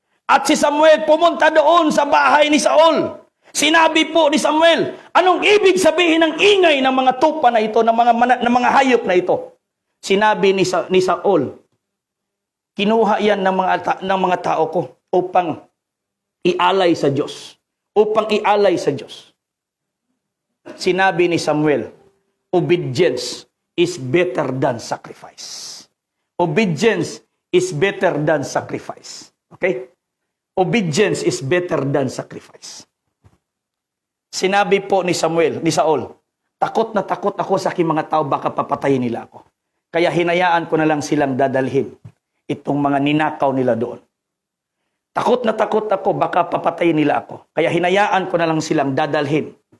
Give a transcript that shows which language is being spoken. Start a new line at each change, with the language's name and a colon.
Filipino: At si Samuel pumunta doon sa bahay ni Saul. Sinabi po ni Samuel, anong ibig sabihin ng ingay ng mga tupa na ito, ng mga hayop na ito? Sinabi ni Saul, kinuha yan ng mga tao ko upang ialay sa Diyos. Upang ialay sa Diyos. Sinabi ni
English: Samuel, obedience is better than sacrifice. Obedience is better than sacrifice. Okay? Obedience is better than sacrifice.
Filipino: Sinabi po ni Saul, takot na takot ako sa aking mga tao, baka papatayin nila ako. Kaya hinayaan ko na lang silang dadalhin itong mga ninakaw nila doon. Takot na takot ako, baka papatayin nila ako. Kaya hinayaan ko na lang silang dadalhin.